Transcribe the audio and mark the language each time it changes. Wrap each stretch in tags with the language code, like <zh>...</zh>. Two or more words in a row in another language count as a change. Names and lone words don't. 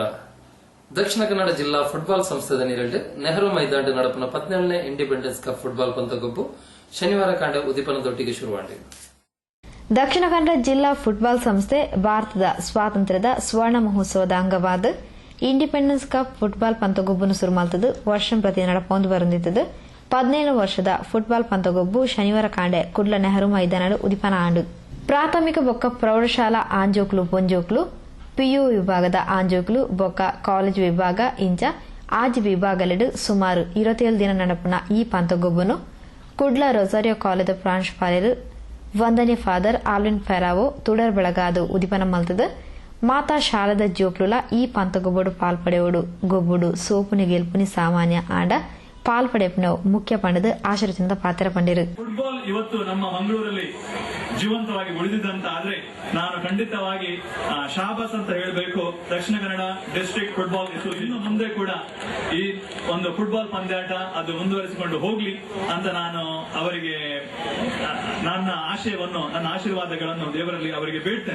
<tcy>ದಕ್ಷಿಣ ಕನ್ನಡ ಜಿಲ್ಲಾ ಫುಟ್ಬಾಲ್ ಸಂಸ್ಥೆದ ನೀರೆಲ್ಡು ನೆಹರು ಮೈದಾನ ನಡಪನ 17ನೇ ಇಂಡಿಪೆಂಡೆನ್ಸ್ ಕಪ್ ಫುಟ್ಬಾಲ್ ಪಂದ್ಯಗೊಬ್ಬು ಶನಿವಾರ ಕಾಂಡ ಉದಿಪನದೊಟ್ಟಿಗೆ ಶುರುವಾಗಿದೆ. ದಕ್ಷಿಣ ಕನ್ನಡ ಜಿಲ್ಲಾ ಫುಟ್ಬಾಲ್ ಸಂಸ್ಥೆ ಭಾರತದ ಸ್ವಾತಂತ್ರ್ಯದ ಸ್ವರ್ಣ ಮಹೋತ್ಸವದ ಅಂಗವಾದ ಇಂಡಿಪೆಂಡೆನ್ಸ್ ಕಪ್ ಫುಟ್ಬಾಲ್ ಪಂತಗೊಬ್ಬನ್ನು ಶುರುಮಾಲ್ತದು ವರ್ಷಂ ಪ್ರತಿ ನಡಪೊಂದು ಬರುತ್ತಿದ್ದು 17 ವರ್ಷದ ಫುಟ್ಬಾಲ್ ಪಂತಗೊಬ್ಬು ಶನಿವಾರ ಕಾಂಡೆ ಕುಡ್ಲ ನೆಹರು ಮೈದಾನ ಉದಿಪನ ಆಂಡು. ಪ್ರಾಥಮಿಕ ಬೊಕ್ಕ ಪ್ರೌಢಶಾಲಾ ಆಂಜೋಕ್ಲು ಪೊಂಜೋಕ್ಲು, ಪಿಯು ವಿಭಾಗದ ಆಂಜೋಕ್ಲು ಬೊಕ್ಕ ಕಾಲೇಜ್ ವಿಭಾಗ ಇಂಚ ಆಜ್ ವಿಭಾಗಲೆಡು ಸುಮಾರು 27 ದಿನ ನಡಪನ ಈ ಪಂತಗೊಬ್ಬನು ಕುಡ್ಲ ರೊಸಾರಿಯೋ ಕಾಲೇಜ್ ಪ್ರಾಂಶುಪಾಲರು ವಂದನೆ ಫಾದರ್ ಆಲ್ವಿನ್ ಫೆರಾವೋ ತುಡರ್ ಬೆಳಗಾದು ಉದಿಪನ ಮಲ್ತದ. ಮಾತಾ ಶಾಲದ ಜೋಕ್ಲುಲ ಈ ಪಂತಗೊಬ್ಬಡು ಪಾಲ್ಪಡೆಯೋಡು ಗೊಬ್ಬುಡು ಸೋಪುನಿ ಗೆಲ್ಪುನಿ ಸಾಮಾನ್ಯ ಆಂಡ ಪಾಲ್ಪಡೆಪ್ನವು ಮುಖ್ಯ ಪಂಡದ ಆಶೀರ್ವಚನದ ಪಾತ್ರ ಪಂಡಿರು.</tcy> <kn>ಫುಟ್ಬಾಲ್ ಇವತ್ತು ನಮ್ಮ ಮಂಗಳೂರಲ್ಲಿ ಜೀವಂತವಾಗಿ ಉಳಿದಿದ್ದಂತ ಆದ್ರೆ ನಾನು ಖಂಡಿತವಾಗಿ ಶಾಬಾಸ್ ಅಂತ ಹೇಳಬೇಕು ದಕ್ಷಿಣ ಕನ್ನಡ ಡಿಸ್ಟ್ರಿಕ್ಟ್ ಫುಟ್ಬಾಲ್ ಇನ್ನು ಮುಂದೆ ಕೂಡ ಈ ಒಂದು ಫುಟ್ಬಾಲ್ ಪಂದ್ಯಾಟ ಅದು ಮುಂದುವರಿಸಿಕೊಂಡು ಹೋಗ್ಲಿ ಅಂತ ನಾನು ಅವರಿಗೆ ನನ್ನ ಆಶಯವನ್ನು, ನನ್ನ ಆಶೀರ್ವಾದಗಳನ್ನು ದೇವರಲ್ಲಿ ಅವರಿಗೆ ಬೇಡ್ತೇನೆ.</kn>